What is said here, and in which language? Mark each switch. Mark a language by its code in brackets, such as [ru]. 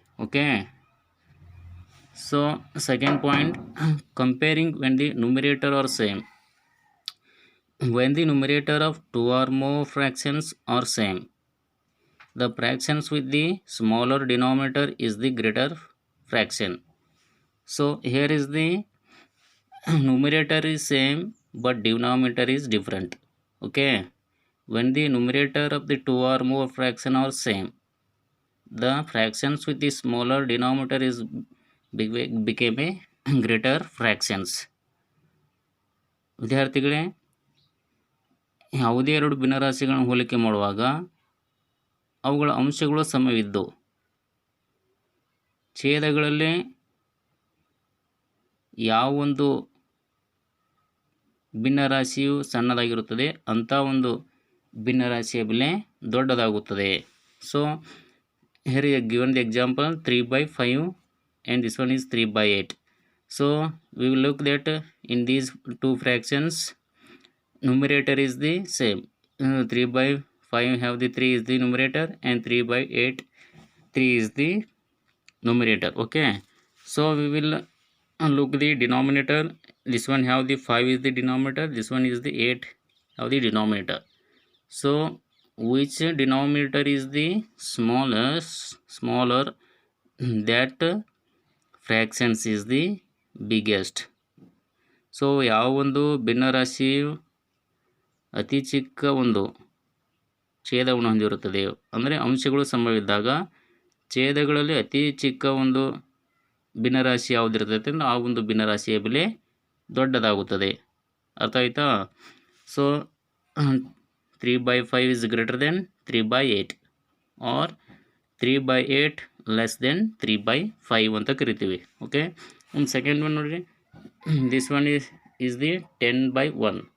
[en] Okay, so second point, comparing when the numerator are same. when the numerator of two or more fractions are same, the fractions with the smaller denominator is the greater fraction. So here is the numerator is same but denominator is different. Okay, when the numerator of the two or more fraction are same, the fractions with the smaller denominator is became a greater fractions. [kn] ವಿದ್ಯಾರ್ಥಿಗಳೇ, ಯಾವುದೇ ಎರಡು ಭಿನ್ನರಾಶಿಗಳನ್ನು ಹೋಲಿಕೆ ಮಾಡುವಾಗ ಅವುಗಳ ಅಂಶಗಳು ಸಮವಿದ್ದು ಛೇದಗಳಲ್ಲಿ ಯಾವೊಂದು ಭಿನ್ನರಾಶಿಯು ಸಣ್ಣದಾಗಿರುತ್ತದೆ ಅಂಥ ಒಂದು ಭಿನ್ನರಾಶಿಯ ಬೆಲೆ ದೊಡ್ಡದಾಗುತ್ತದೆ. [en] So here is given the example 3/5 and this one is 3/8. So we will look that in these two fractions numerator is the same. 3/5 have the 3 is the numerator and 3/8 3 is the numerator. Okay, so we will look the denominator. This one have the 5 is the denominator, this one is the 8 have the denominator. So which denominator is the smaller, that fractions is the biggest. [kn] So ಯಾವ ಒಂದು ಭಿನ್ನರಾಶಿಯು ಅತಿ ಚಿಕ್ಕ ಒಂದು ಛೇದವನ್ನು ಹೊಂದಿರುತ್ತದೆ, ಅಂದರೆ ಅಂಶಗಳು ಸಮವಿದ್ದಾಗ ಛೇದಗಳಲ್ಲಿ ಅತಿ ಚಿಕ್ಕ ಒಂದು ಭಿನ್ನರಾಶಿ ಯಾವುದಿರ್ತೈತೆ ಅಂದರೆ ಆ ಒಂದು ಭಿನ್ನರಾಶಿಯ ಬೆಲೆ ದೊಡ್ಡದಾಗುತ್ತದೆ. ಅರ್ಥ ಆಯ್ತಾ? [en] so 3/5 is greater than 3/8 or 3/8 less than 3/5 [kn] ಅಂತ ಕರಿತೀವಿ. ಓಕೆ, ಒಂದು ಸೆಕೆಂಡ್ ಒನ್ ನೋಡಿರಿ. [en] This one is the 10/1.